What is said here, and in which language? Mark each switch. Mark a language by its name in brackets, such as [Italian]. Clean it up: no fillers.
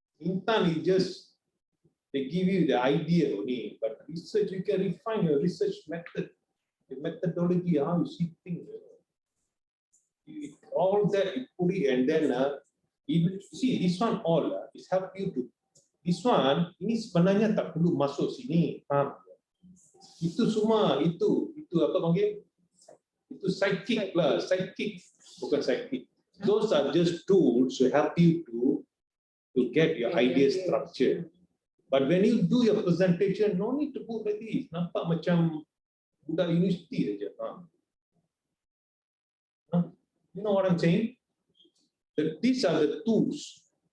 [English] Intan is just they give you the idea only, but research you can refine your research method, the methodology, how you see things. All that you put it, and then even see this one all is help you to. This one [Malay] ini sebenarnya tak perlu masuk sini, faham? Itu semua itu apa panggil? Itu psychic lah, psychic bukan psychic. [English] Those are just tools to help you to get your idea structured. But when you do your presentation, no need to put like this. [Malay] Nampak macam budak universiti saja. [English] You know what I'm saying? That these are the tools.